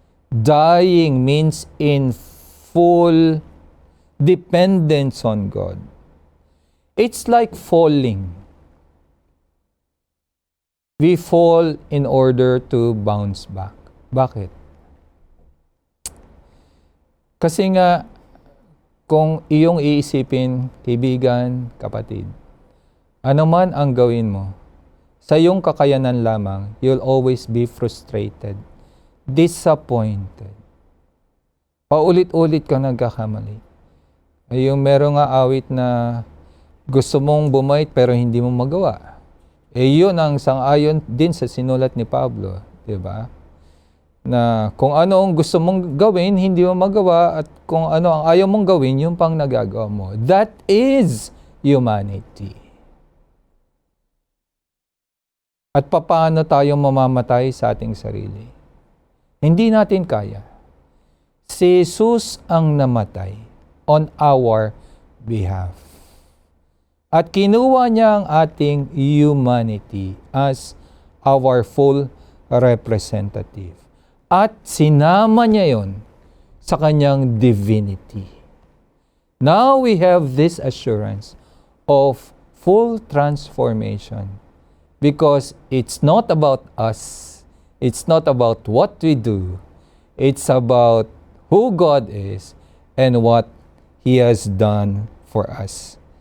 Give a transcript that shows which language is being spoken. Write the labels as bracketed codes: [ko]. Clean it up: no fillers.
[en] Dying means in full dependence on God. It's like falling. We fall in order to bounce back. [tl] Bakit? Kasi nga, kung iyong iisipin, kaibigan, kapatid, ano man ang gawin mo, sa iyong kakayanan lamang, [en] you'll always be frustrated, disappointed. [tl] Paulit-ulit ka nagkakamali. Yung merong nga awit na gusto mong bumait pero hindi mo magawa. Yun ang sang-ayon din sa sinulat ni Pablo, di ba? Na kung ano ang gusto mong gawin, hindi mo magawa, at kung ano ang ayaw mong gawin, yung pang nagagawa mo. [en] That is humanity. [tl] At paano tayo mamamatay sa ating sarili? Hindi natin kaya. Si Jesus ang namatay [en] on our behalf. [tl] At kinuha niya ang ating humanity [en] as our full representative. [tl] At sinama niya yon sa kanyang divinity. [en] Now we have this assurance of full transformation because it's not about us. It's not about what we do. It's about who God is and what He has done for us.